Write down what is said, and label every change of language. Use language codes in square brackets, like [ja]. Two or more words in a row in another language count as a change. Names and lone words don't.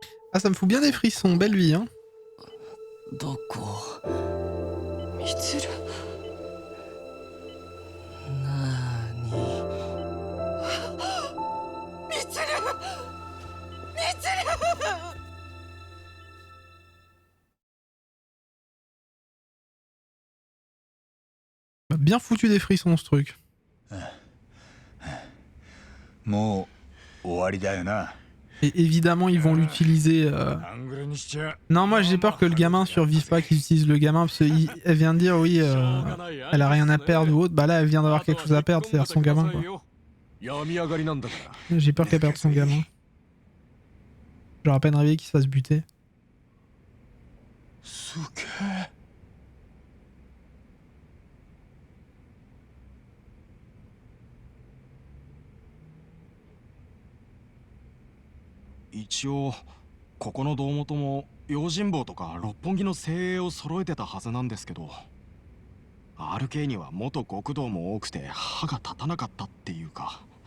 [fr] Ah, ça me fout bien des frissons, belle vie, hein. [ja] どこみつるなーにみつるみつる [fr] M'a bien foutu des frissons ce truc. [ja] もう終わりだよな。 [fr] Et évidemment, ils vont l'utiliser. Non, moi j'ai peur que le gamin survive pas, qu'ils utilisent le gamin, parce qu'elle vient de dire oui, elle a rien à perdre ou autre. Bah là, elle vient d'avoir quelque chose à perdre, c'est-à-dire son gamin, quoi. J'ai peur qu'elle perde son gamin. Genre à peine réveillé qu'il se fasse buter. [ja] 一応ここの胴元も用心棒とか六本木の精鋭を揃えてたはずなんですけど RK には元極道も多くて歯が立たなかったっていうか